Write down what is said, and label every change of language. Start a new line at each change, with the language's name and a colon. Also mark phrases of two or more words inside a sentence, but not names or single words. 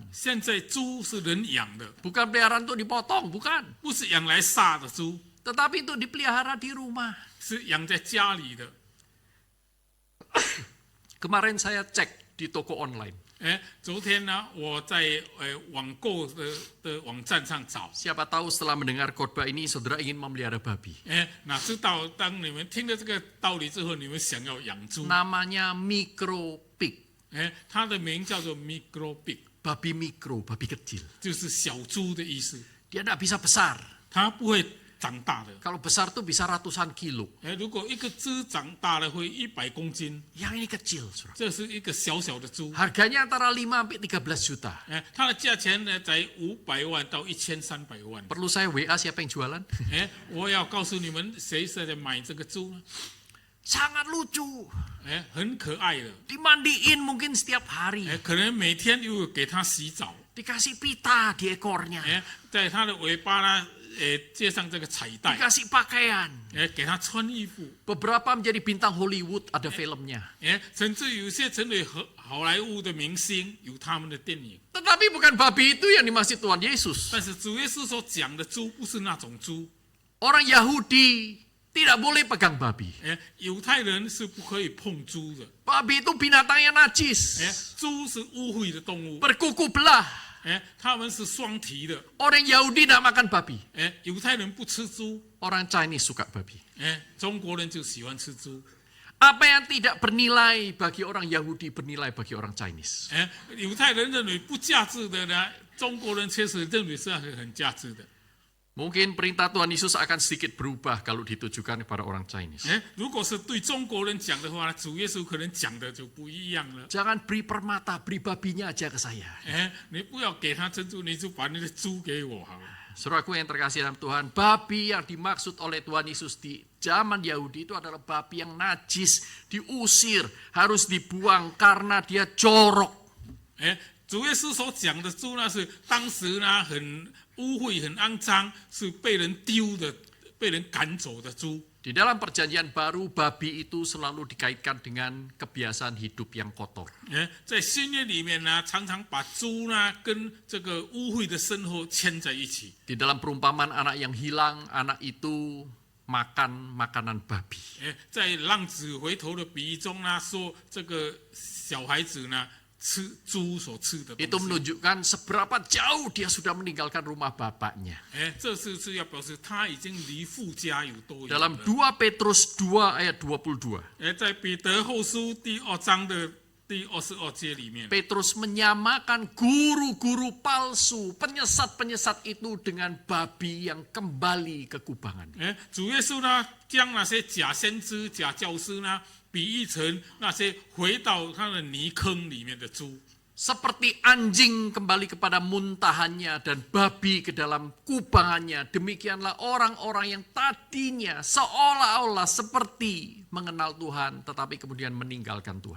Chinese: 现在猪是人养的，
Indonesian: Bukan peliharaan untuk dipotong, bukan.
Chinese: 不是养来杀的猪，
Indonesian: Tetapi itu dipelihara di rumah.
Chinese: 是养在家里的。
Indonesian: Kemarin saya cek di toko online.
Chinese: 昨天呢，我在网购的网站上找，
Indonesian: Siapa tahu setelah mendengar khotbah ini saudara ingin memelihara babi.
Chinese: 哪知道当你们听了这个道理之后，你们想要养猪，
Indonesian: Namanya
English: micro pig.
Chinese: 它的名叫做
English: micro pig，
Indonesian: Babi mikro, babi kecil.
Chinese: 就是小猪的意思，
Indonesian: Dia tidak bisa besar.
Chinese: 它不会长大的。
Indonesian: Kalau besar tuh bisa ratusan kilo.
Chinese: 如果一个猪长大了会100公斤，
Indonesian: Yang ini kecil, saudara.
Chinese: 这是一个小小的猪，
Indonesian: Harganya antara 5 sampai 13 juta.
Chinese: 它的价钱呢在500万到1300万。
Indonesian: Perlu saya WA siapa yang jualan?
Chinese: 我要告诉你们，谁是在买这个猪呢？
Indonesian: Sangat lucu.
Chinese: 很可爱的，
Indonesian: Dimandiin mungkin setiap hari.
Chinese: 可能每天又给它洗澡，
Indonesian: Dikasih pita di ekornya.
Chinese: 在它的尾巴呢，接上这个彩带，
Indonesian: Dikasih pakaian.
Chinese: 给它穿衣服，
Indonesian: Beberapa menjadi bintang Hollywood, ada filmnya.
Chinese: 甚至有些成为好莱坞的明星，有他们的电影。
Indonesian: Tetapi bukan babi itu yang dimaksud Tuhan Yesus.
Chinese: 但是主耶稣所讲的猪不是那种猪，
Indonesian: Orang Yahudi tidak boleh pegang babi.
Chinese: 犹太人是不可以碰猪的，
Indonesian: Babi itu binatang yang najis.
Chinese: 猪是污秽的动物，
Indonesian: Berkuku belah.
Chinese: 他们是双蹄的，
Indonesian: Orang Yahudi tidak makan babi.
Chinese: 犹太人不吃猪，
Indonesian: Orang Chinese suka babi.
Chinese: 中国人就喜欢吃猪。
Indonesian: Apa yang tidak bernilai bagi orang Yahudi bernilai bagi orang Chinese.
Chinese: 犹太人认为不价值的呢，中国人确实认为是很价值的。
Indonesian: Mungkin perintah Tuhan Yesus akan sedikit berubah kalau ditujukan kepada orang Chinese.
Chinese: 如果是对中国人讲的话，主耶稣可能讲的就不一样了。
Indonesian: Jangan beri permata, beri babinya aja ke saya.
Chinese: 你不要给他珍珠，你就把那个猪给我好了。
Indonesian: Saudaraku yang terkasih dalam Tuhan, babi yang dimaksud oleh Tuhan Yesus di zaman Yahudi itu adalah babi yang najis, diusir, harus dibuang karena dia jorok.
Chinese: 主耶稣所讲的猪呢，是当时呢很污秽、很肮脏，是被人丢的、被人赶走的猪。
Indonesian: Di dalam perjanjian baru, babi itu selalu dikaitkan dengan kebiasaan hidup yang kotor.
Chinese: 在新约里面呢，常常把猪呢跟这个污秽的生活牵在一起。
Indonesian: Di dalam perumpamaan anak yang hilang, anak itu makan makanan babi.
Chinese: 在浪子回头的比喻中呢，说这个小孩子呢吃猪所吃的
Indonesian: Itu
Chinese: 东西。
Indonesian: menunjukkan seberapa jauh dia sudah meninggalkan rumah bapaknya.
Chinese: 这是要表示他已经离父家有多远
Indonesian: Dalam
Chinese: 了。
Indonesian: 2 Petrus 2 ayat 22,
Chinese: 在彼得后书第2章的第22节里面，
Indonesian: Petrus menyamakan guru-guru palsu, penyesat-penyesat itu dengan babi yang kembali ke kubangan.
Chinese: 主耶稣呢将那些假先知、假教师呢比喻成那些回到他的泥坑里面的猪。
Indonesian: Seperti anjing kembali kepada muntahannya dan babi ke dalam kubangannya, demikianlah orang-orang yang tadinya seolah-olah seperti mengenal Tuhan, tetapi kemudian meninggalkan Tuhan.